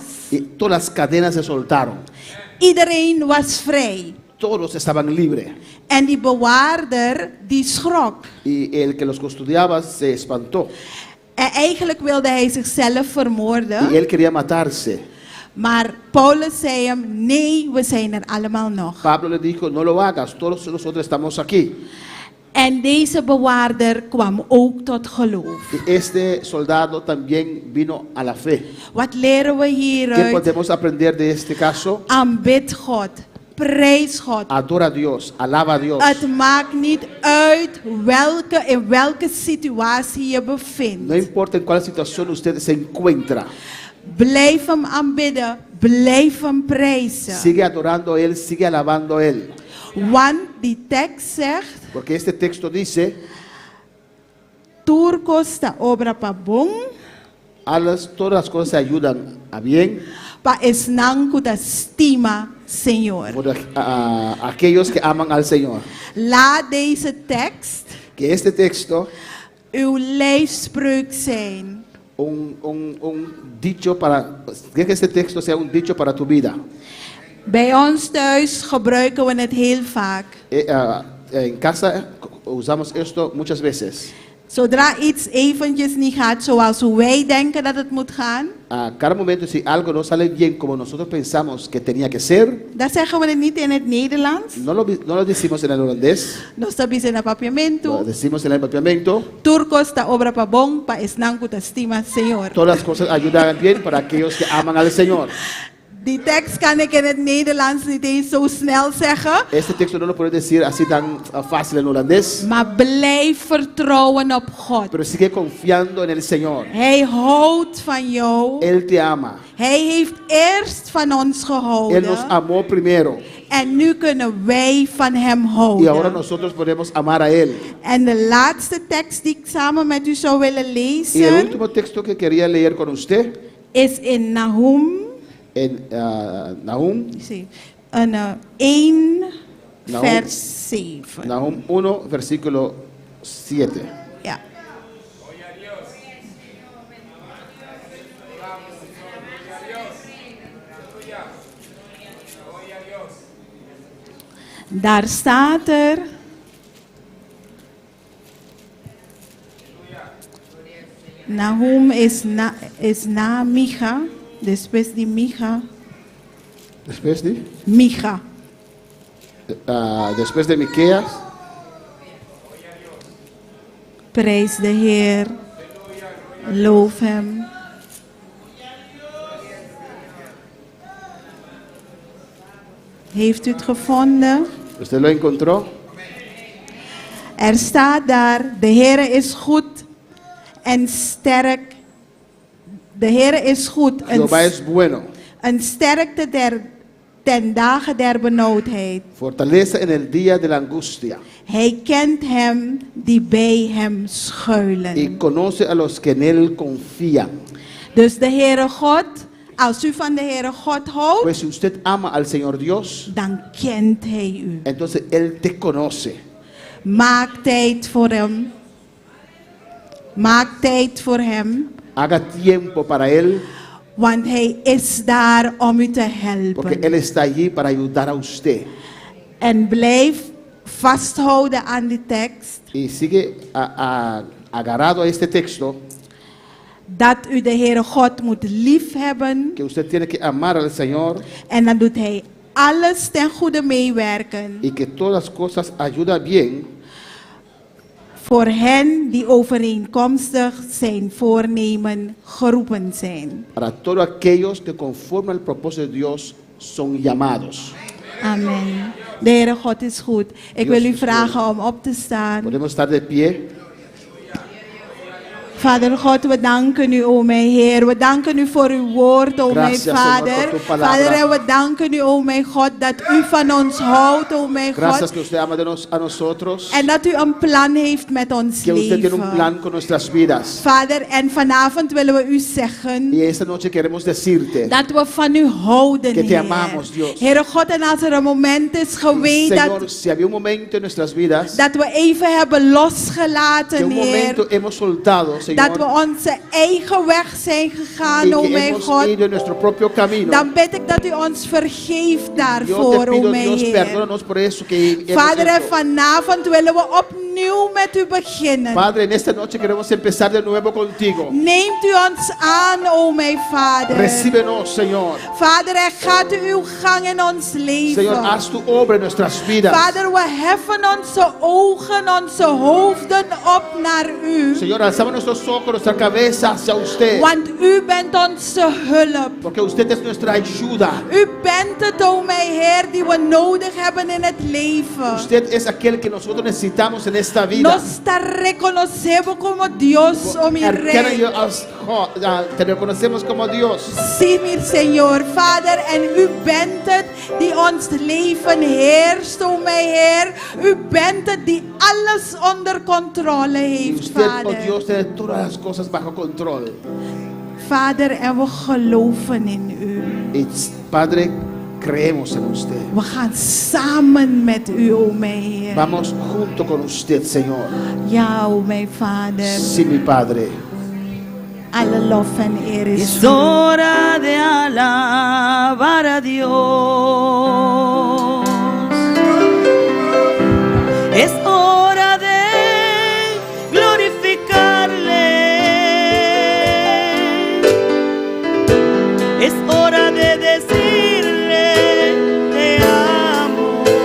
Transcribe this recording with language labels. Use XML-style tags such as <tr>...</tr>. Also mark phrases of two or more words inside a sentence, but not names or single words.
<es>y todas las cadenas se soltaron.</es> <nl>Iedereen was vrij.</nl> <es>Todos estaban libres.</es> <nl>En die bewaarder, die schrok.</nl> <es>Y el que los custodiaba se espantó.</es> <nl>En eigenlijk wilde hij zichzelf</nl> <es>Y</es> <nl>vermoorden.</nl> <es>él quería matarse.</es> <nl>Maar Paulus zei hem, nee, we zijn er allemaal nog.</nl> <es>Pablo le dijo, no lo hagas, todos nosotros estamos aquí.</es> <nl>En deze bewaarder kwam ook tot geloof.</nl> <es>Y este soldado también vino a la fe.</es> <nl>Wat leren we</nl> <es>¿Qué</es> <nl>hieruit?</nl> <es>podemos aprender de este caso?</es> <nl>Aanbid God, prijs God.</nl> <es>Adora a Dios, alaba a Dios.</es> <nl>Het maakt niet uit in welke situatie je</nl> <es>No</es> <nl>bevindt.</nl> <es>importa en cuál situación usted se encuentra,</es> <nl>Blijf hem aanbidden, blijf hem prijzen.</nl> <es>sigue adorando a Él, sigue alabando a Él.</es> <nl>Want die tekst zegt,</nl> <es>Porque este texto dice,</es> <pap>turcos ta obra pa bom,</pap> <es>todas las cosas ayudan a bien</es> <pap>pa esnanku ta stima, Señor.</pap> <es>por aquellos que aman al Señor.</es> <nl>Laat deze tekst</nl> <es>Que este texto,</es> <nl>uw lijfspreuk zijn.</nl> <es>un dicho para, que este texto sea un dicho para tu vida.</es> <nl>Bij ons thuis gebruiken we het heel vaak.</nl> <es>En casa usamos esto muchas veces.</es> <nl>Zodra iets eventjes niet gaat zoals hoe wij denken dat het moet gaan,</nl> <es>A cada momento, si algo no sale bien como nosotros pensamos que tenía que ser,</es> <nl>dan zeggen we het niet in het Nederlands.</nl> <es>no lo decimos en el holandés,</es> <pap>Nos sabi sa</pap> <es>lo</es> <pap>napapiamento.</pap> <es>decimos en el papiamento.</es> <pap>Turcos ta obra pa bong pa esnanku ta stima, Señor.</pap> <es>Todas las cosas ayudan bien para aquellos que aman al Señor.</es> <nl>Die tekst kan ik in het Nederlands niet eens zo snel zeggen.</nl> <es>Este texto no lo puedo decir así tan fácil en holandés,</es> <nl>Maar blijf vertrouwen op God.</nl> <es>pero sigue confiando en el Señor.</es> <nl>Hij houdt van jou.</nl> <es>Él te ama.</es> <nl>Hij heeft eerst van ons</nl> <es>Él nos</es> <nl>gehouden.</nl> <es>amó primero</es> <nl>En nu kunnen wij van hem</nl> <es>y ahora</es> <nl>houden.</nl> <es>nosotros podemos amar a Él.</es> <nl>En de laatste tekst die ik samen met u zou willen</nl> <es>Y el</es> <nl>lezen</nl> <es>último texto que quería leer con usted</es> <nl>is in Nahum.</nl> <es>en Nahum,</es> <nl>Zie, 1 Nahum. vers 7.</nl> <es>Nahum 1, versículo 7.</es> <nl>Ja. Daar staat er. Nahum is na Micha.</nl> <es>Después de Micha. Después de, Micha. después de Miqueas,</es> <nl>Prijs de Heer. Loof hem. Heeft u het gevonden?</nl> <es>¿usted lo encontró?</es> <nl>Er staat daar, de Heer is goed en sterk. De Heer is goed</nl> <es>Jehová es bueno,</es> <nl>een sterkte ten dagen der benauwdheid.</nl> <es>fortaleza en el día de la angustia</es> <nl>Hij kent hem die bij hem</nl> <es>y</es> <nl>schuilen.</nl> <es>conoce a los que en él confían.</es> <nl>Dus de Heere God, als u van de Heere God houdt,</nl> <es>Pues si usted ama al Señor Dios,</es> <nl>dan kent hij u.</nl> <es>entonces Él te conoce.</es> <nl>Maak tijd voor hem. Maak tijd voor hem,</nl> <es>Haga tiempo para Él,</es> <nl>want hij is daar om u te</nl> <es>porque</es> <nl>helpen.</nl> <es>Él está allí para ayudar a usted.</es> <nl>En blijf vasthouden aan die tekst.</nl> <es>Y sigue agarrado a este texto,</es> <nl>Dat u de Heere God moet liefhebben.</nl> <es>que usted tiene que amar al Señor</es> <nl>En dan doet hij alles ten goede meewerken.</nl> <es>y que todas las cosas ayudan bien</es> <nl>Voor hen die overeenkomstig zijn voornemen geroepen zijn.</nl> <es>para todos aquellos que conforme al propósito de Dios son llamados.</es> <nl>Amen. De Heere God is goed. Ik</nl> <es>Dios</es> <nl>wil u is vragen om op te staan.</nl> <es>Podemos estar de pie.</es> <nl>Vader God, we danken u, o mijn Heer. We danken u voor uw woord, o mijn</nl> <es>Gracias,</es> <nl>Vader.</nl> <es>Señor, por tu palabra.</es> <nl>Vader, en we danken u, o mijn God, dat u van ons houdt, o mijn</nl> <es>Gracias</es> <nl>God.</nl> <es>que usted ama a nosotros,</es> <nl>En dat u een plan heeft met ons</nl> <es>que usted tiene un</es> <nl>leven.</nl> <es>plan con nuestras vidas.</es> <nl>Vader, en vanavond willen we u zeggen</nl> <es>Y esta noche queremos decirte</es> <nl>dat we van u houden,</nl> <es>que te</es> <nl>Heer.</nl> <es>amamos, Dios.</es> <nl>Heere God, en als er een moment is geweest</nl> <es>Señor, si había un momento en nuestras vidas</es> <nl>dat we even hebben</nl> <es>que</es> <nl>losgelaten,</nl> <es>un momento</es> <nl>Heer.</nl> <es>hemos soltado,</es> <nl>Dat we</nl> <es>Señor,</es> <nl>onze eigen weg zijn gegaan,</nl> <es>y</es> <nl>o</nl> <es>que</es> <nl>mijn</nl> <es>hemos</es> <nl>God.</nl> <es>ido en nuestro propio camino.</es> <nl>Dan bid ik dat u ons vergeeft</nl> <es>Yo te</es> <nl>daarvoor, o</nl> <es>pido,</es> <nl>mijn</nl> <es>Dios,</es> <nl>Heer.</nl> <es>perdónanos por eso que hemos</es> <nl>Vader, en</nl> <es>hecho.</es> <nl>vanavond willen we opnieuw opnieuw met u beginnen.</nl> <es>Padre, en esta noche queremos empezar de nuevo contigo.</es> <nl>Neemt u ons aan, o mijn Vader.</nl> <es>Recíbenos, Señor.</es> <nl>Vader, en gaat u uw gang in ons leven.</nl> <es>Señor, haz tu obra en nuestras vidas.</es> <nl>Vader, we heffen onze ogen, onze hoofden op naar u.</nl> <es>Señor, alzamos nuestros ojos, nuestra cabeza hacia usted.</es> <nl>Want u bent onze hulp.</nl> <es>Porque usted es nuestra ayuda.</es> <nl>U bent het, o mijn Heer, die we nodig hebben in het leven.</nl> <es>Usted es aquel que nosotros necesitamos en esta vida. Nos te reconocemos como Dios, oh mi</es> <nl>Erkennen</nl> <es>Rey.</es> <nl>je als God, ja,</nl> <es>te reconocemos como Dios.</es> <nl>Zie mir, Señor, Vader, en u bent het die ons leven heerst, o mijn Heer. U bent het die alles onder controle</nl> <es>Y</es> <nl>heeft,</nl> <es>usted, oh</es> <nl>Vader.</nl> <es>Dios, tiene todas las cosas bajo control.</es> <nl>Vader, en we geloven in u.</nl> <es>Y Padre, creemos en usted.</es> <nl>We gaan samen met u, o mijn Heer.</nl> <es>Vamos junto con usted, Señor.</es> <nl>Ja, o mijn Vader.</nl> <es>Sí, mi Padre.</es> <nl>Alle lof en eer is</nl> <es>Es</es> <nl>u.</nl> <es>hora de alabar a Dios. Es hora de glorificarle. Es hora de decirle te amo.</es>